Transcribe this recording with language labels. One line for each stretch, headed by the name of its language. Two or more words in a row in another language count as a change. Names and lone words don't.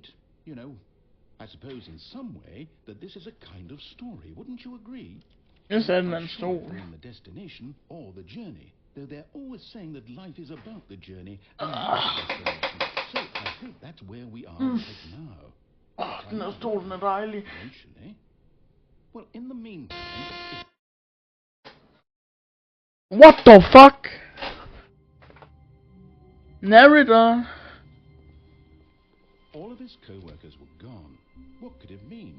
English: You know, I suppose in some way that this is a kind of story, wouldn't you agree? Yes, I'm and not then sure so. they're in the destination or the journey, though they're always saying that life is about the journey and not the destination. So I hope that's where we are right now.
Danish: Den her stol, den er dejlig.
English: Eventually. Well, in the meantime, What the fuck? Narrator. all of his co-workers were gone. What could it mean?